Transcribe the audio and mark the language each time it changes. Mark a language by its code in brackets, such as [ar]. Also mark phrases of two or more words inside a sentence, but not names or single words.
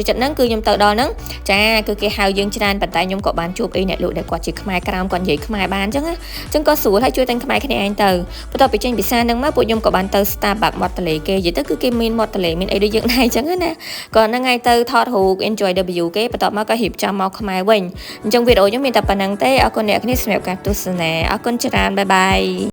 [km] ចិត្តហ្នឹងគឺខ្ញុំទៅដល់ហ្នឹងចាគឺគេហៅយើងច្រើនប៉ុន្តែខ្ញុំក៏បានជួបអីអ្នកលក់ដែលគាត់ជាខ្មែរក្រោមគាត់និយាយខ្មែរបានអញ្ចឹងណាអញ្ចឹងក៏ស្រួលហើយជួយតែងខ្មែរគ្នាឯងទៅបន្ទាប់ពីចេញពីផ្សារហ្នឹងមកពួកខ្ញុំក៏បានទៅ Starbucks មាត់ទន្លេគេនិយាយទៅគឺគេមានមាត់ទន្លេមានអីដូចយើងដែរអញ្ចឹងណាក៏ហ្នឹងហើយទៅថតរូប [en] enjoy the view [km] គេបន្ទាប់មកក៏រៀបចំមកខ្មែរវិញអញ្ចឹងវីដេអូខ្ញុំមានតែប៉ុណ្្នឹងទេអរគុណអ្នកគ្នាសម្រាប់ការទស្សនាអរគុណច្រើនបាយបាយ